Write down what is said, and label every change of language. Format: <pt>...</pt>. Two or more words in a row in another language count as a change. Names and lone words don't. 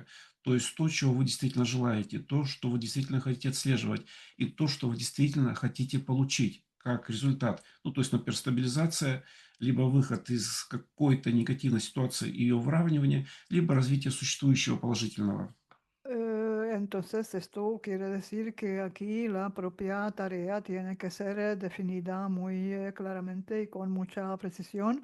<ru>То есть то, чего вы действительно желаете, то, что вы действительно хотите отслеживать, и то, что вы действительно хотите получить как результат. Ну, то есть, например, стабилизация, либо выход из какой-то негативной ситуации и ее выравнивание, либо развитие существующего положительного.</ru> <es>Entonces, esto quiere decir que aquí la propia tarea tiene que ser definida muy claramente y con mucha precisión.</es>